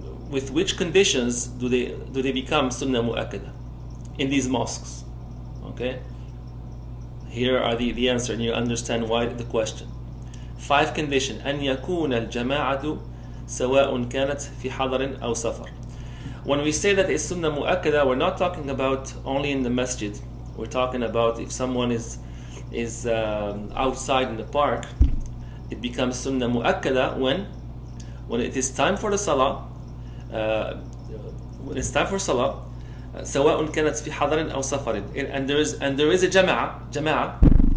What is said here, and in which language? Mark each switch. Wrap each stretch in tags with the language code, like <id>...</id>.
<en>With which conditions do they become sunnah mu'akkada in these mosques? Okay, here are the answer, and you understand why the question. 5 conditions.</en> <ar>أن يكون الجماعة سواء كانت في حضر أو سفر.</ar> <en>When we say that it's sunnah mu'akkada, we're not talking about only in the masjid. We're talking about if someone is outside in the park, it becomes sunnah mu'akkada when it is time for the salah. When it's time for salah,</en> <ar>سواء كانت في حضر أو سفر,</ar> <en>and there is a jama'ah.</en>